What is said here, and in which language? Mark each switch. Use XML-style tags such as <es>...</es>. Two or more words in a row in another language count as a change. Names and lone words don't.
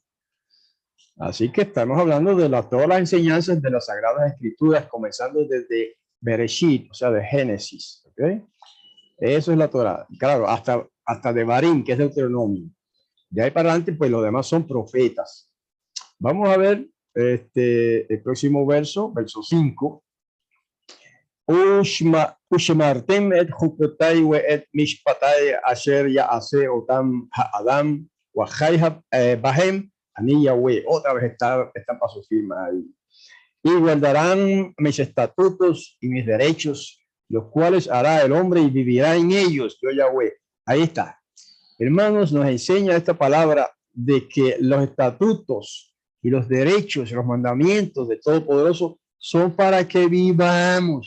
<es>Así que estamos hablando de todas las enseñanzas de las Sagradas Escrituras, comenzando desde Bereshit, o sea, de Génesis. ¿Okay? Eso es la Torá. Claro, hasta Devarim, que es Deuteronomio. De ahí para adelante, pues los demás son profetas. Vamos a ver el próximo verso, verso 5.</es> <he>ושמרתם את חקתי ואת משפטי אשר יעשה אתם האדם וחי בהם אני יהוה.</he> <es>Otra vez están para su firma ahí. Y guardarán mis estatutos y mis derechos, los cuales hará el hombre y vivirá en ellos, yo Yahweh. Ahí está. Hermanos, nos enseña esta palabra de que los estatutos y los derechos, los mandamientos de Todopoderoso son para que vivamos.</es>